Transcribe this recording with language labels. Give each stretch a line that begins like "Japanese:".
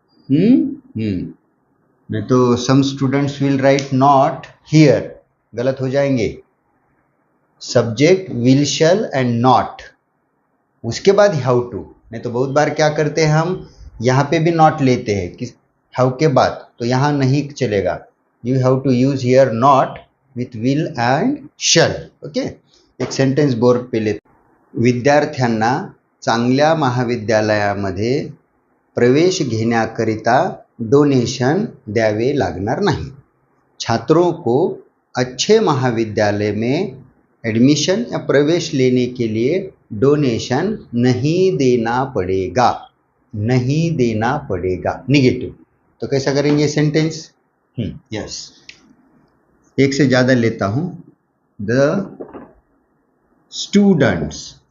Hindi: नहीं तो
English: some students will write not here,
Hindi: गलत हो जाएंगे।
English: subject will shall and not,
Hindi: उसके बाद
English: Have to.
Hindi: नहीं तो बहुत बार क्या करते हैं हम, यहाँ पे भी नॉट लेते हैं कि हैव के बाद, तो यहाँ नहीं चलेगा।
English: You have to use here not with will and shall.
Marathi: Okay,
Hindi: एक सेंटेंस बोर्ड पे लेते,
Marathi: विद्यार्थ्यांना चांगल्या महाविद्यालयामध्ये प्रवेश घेण्याकरिता डोनेशन द्यावे लागणार नाही।
Hindi: छात्रों को अच्छे महाविद्यालय में एडमिशन या प्रवेश लेने के लिए डोनेशन नहीं देना पड़ेगा, नहीं देना पड़ेगा, निगेटिव। तो कैसा करेंगे सेंटेंस, यस, एक से ज्यादा लेता हूं,
English: The students.